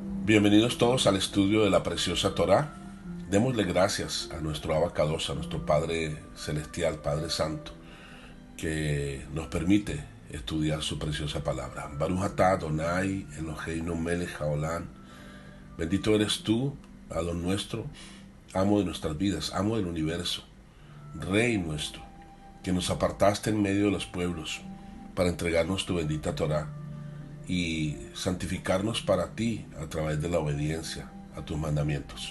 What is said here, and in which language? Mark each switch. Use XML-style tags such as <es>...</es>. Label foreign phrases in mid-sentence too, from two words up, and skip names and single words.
<es>Bienvenidos todos al estudio de la preciosa Torá. Démosle gracias a nuestro Abacados, a nuestro Padre Celestial, Padre Santo, que nos permite estudiar su preciosa palabra.</es> <he>ברוך אתה אדוני אלוהינו מלך העולם.</he> <es>Bendito eres tú, Adón nuestro, amo de nuestras vidas, amo del universo, Rey nuestro, que nos apartaste en medio de los pueblos para entregarnos tu bendita Torá y santificarnos para ti a través de la obediencia a tus mandamientos.</es>